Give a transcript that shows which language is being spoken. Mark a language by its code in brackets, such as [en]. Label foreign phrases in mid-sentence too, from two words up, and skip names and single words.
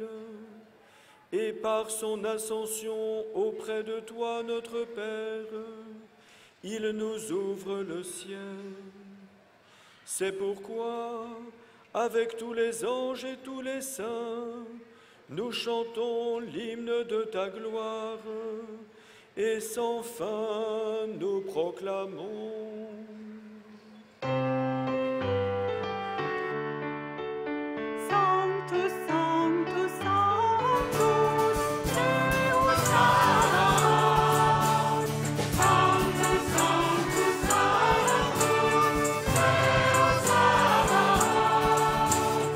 [fr] Et par son ascension auprès de toi, notre Père, il nous ouvre le ciel. C'est pourquoi, avec tous les anges et tous les saints, nous chantons l'hymne de ta gloire, et sans fin nous proclamons. [la] Sanctus, Sanctus, Sanctus, Deus Sabaoth. Sanctus, Sanctus, Sanctus, Deus Sabaoth.